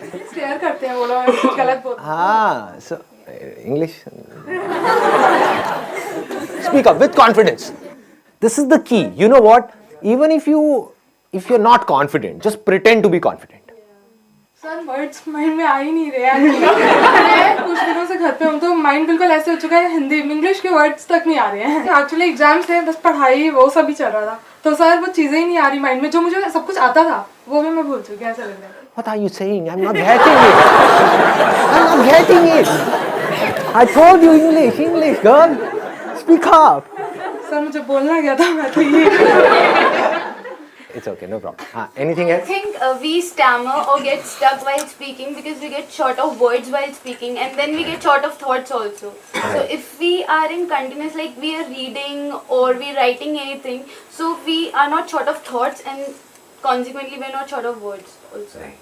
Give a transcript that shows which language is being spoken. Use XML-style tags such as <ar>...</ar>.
<hi>Stare करते हैं वो लोग कुछ गलत बोलते</hi> <en>So English. Speak up with confidence. This is the key. You know what? Even if you're not confident, just pretend to be confident.</en> <hi>Sir words mind में आ ही नहीं रहे हैं कुछ दिनों से घर पे हूँ तो माइंड बिल्कुल ऐसे हो चुका है हिंदी इंग्लिश के वर्ड्स तक नहीं आ रहे हैं एक्चुअली एग्जाम्स थे बस पढ़ाई वो सब ही चल रहा था तो सर वो चीज़ें ही नहीं आ रही माइंड में जो मुझे सब कुछ आता था वो भी मैं भूल चुकी ऐसा लग रहा है</hi> <en>What are you saying? I'm not getting it. I'm not getting it. I told you English, girl. Speak up.</en> <hi>Sir मुझे बोलना क्या था मैं तो ये</hi> <en>It's okay, no problem. Anything I else? think we stammer or get stuck while speaking because we get short of words while speaking, and then we get short of thoughts also. So if we are in continuous, like we are reading or we writing anything, so we are not short of thoughts, and consequently we are not short of words also.</en>